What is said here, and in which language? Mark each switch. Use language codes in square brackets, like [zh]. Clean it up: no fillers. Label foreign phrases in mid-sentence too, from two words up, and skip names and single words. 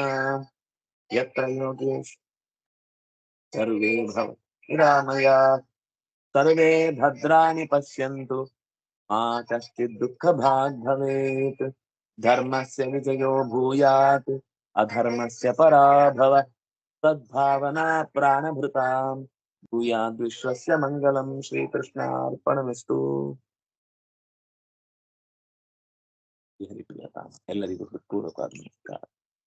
[sa] ಯತ್ರ ಯೋಗೇಶ್ ಸರ್ವೇ ಭವರಾಮಯ ಸರ್ವೇ ಭದ್ರಾಣಿ ಪಶ್ಯಂತು ಮಾ ಕಶ್ಚಿತ್ ದುಃಖ ಭಾಗ್ ಭವೇತ್. ಧರ್ಮಸ್ಯ ವಿಜಯೋ ಭೂಯಾತ್ ಅಧರ್ಮಸ್ಯ ಪರಾಭವ ಸದ್ಭಾವನಾ ಪ್ರಾಣಭೃತಾಂ ಭೂಯಾದ್ ವಿಶ್ವಸ್ಯ ಮಂಗಲಂ. [kn] ಶ್ರೀಕೃಷ್ಣಾರ್ಪಣಮಸ್ತು. ಎಲ್ಲರಿಗೂ ಹೃತ್ಪೂರ್ವಕ ನಮಸ್ಕಾರ.